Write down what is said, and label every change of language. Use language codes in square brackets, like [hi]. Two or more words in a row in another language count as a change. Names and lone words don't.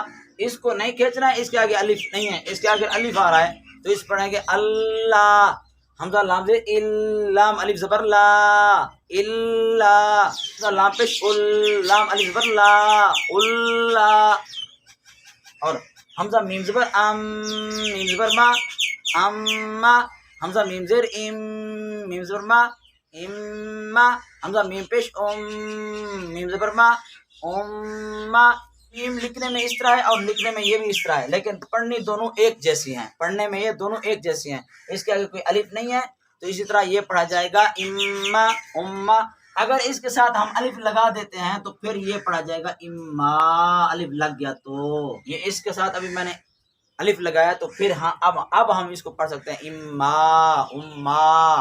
[ur] اس کو نہیں کھینچنا ہے، اس کے آگے الف نہیں ہے، اس کے آگے الف آ رہا ہے تو اس پڑھیں گے اللہ. حمزہ لام زیر لام الف زبر لا اللہ لام پیش لام الف زبر لا اللہ. اور حمزہ میم زبر میم زبر ما اما حمزہ میم زیر میم زبر ما اما حمزہ میم پیش میم زبر ما اما. میم لکھنے میں اس طرح ہے اور لکھنے میں یہ بھی اس طرح ہے، لیکن پڑھنی دونوں ایک جیسی ہیں. پڑھنے میں یہ دونوں ایک جیسی ہیں. اس کے آگے کوئی الف نہیں ہے تو اسی طرح یہ پڑھا جائے گا اما اما. اگر اس کے ساتھ ہم الف لگا دیتے ہیں تو پھر یہ پڑھا جائے گا اما. الف لگ گیا تو یہ اس کے ساتھ ابھی میں نے الف لگایا تو پھر ہاں اب ہم اس کو پڑھ سکتے ہیں اما اما.